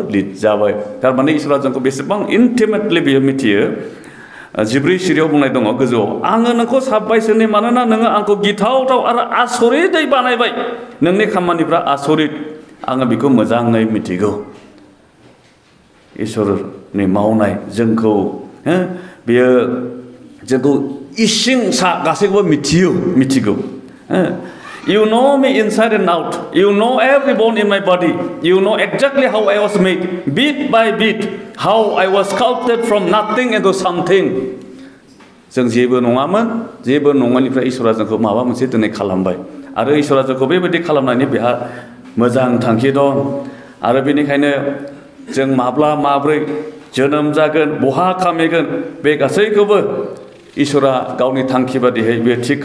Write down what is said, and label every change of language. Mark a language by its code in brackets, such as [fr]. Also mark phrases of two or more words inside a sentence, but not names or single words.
[brx] लिरजाबाय थारमाने इसोरा जोंखौ बेसेबां इन्टिमेटलि बियो मिथियो 14 सिरियाव बुंनाय दङ गोजौआव आङो नोंखौ साबबायसोनि मानोना नोङो आंखौ गिथावथाव आरो आसरितै बानायबाय नोंनि खामानिफ्रा आसरित आङो बेखौ मोजाङै मिथिगौ इसोरनि मावनाय जोंखौ बियो जोंखौ इसिं सा गासैखौबो मिथिगौ [en] You know me inside and out. You know every bone in my body. You know exactly how I was made, bit by bit, how I was sculpted from nothing into something. [brx] जों जेबो नङानिफ्राय इसोरा जोंखौ माबा मोनसे दिनै खालामबाय आरो इसोरा जोंखौ बेबायदि खालामनायनि बेहा मोजां थांखि दं आरो बेनिखायनो जों माब्रै जोनोम जागोन बहा खामिगोन बे गासैखौबो इसोरा गावनि थांखि बादियै बे थिग